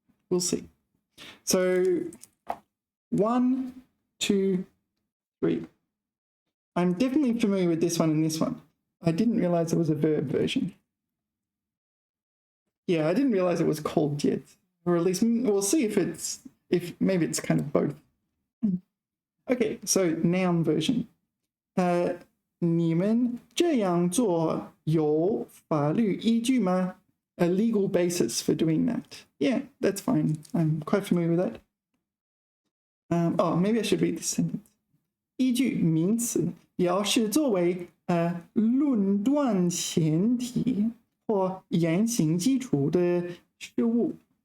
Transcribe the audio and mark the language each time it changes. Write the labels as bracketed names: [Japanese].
[English] We'll see. So 1, 2, 3. I'm definitely familiar with this one and this one. I didn't realize there was a verb version. Yeah, I didn't realize it was called 介词, or at least we'll see if maybe it's kind of both. Okay, so noun version. [Chinese] 你们这样做有法律依据吗? [English] A legal basis for doing that. Yeah, that's fine. I'm quite familiar with that. Oh, maybe I should read this sentence. [Chinese] 依据名词表示作为论断前提或言行基础的事物.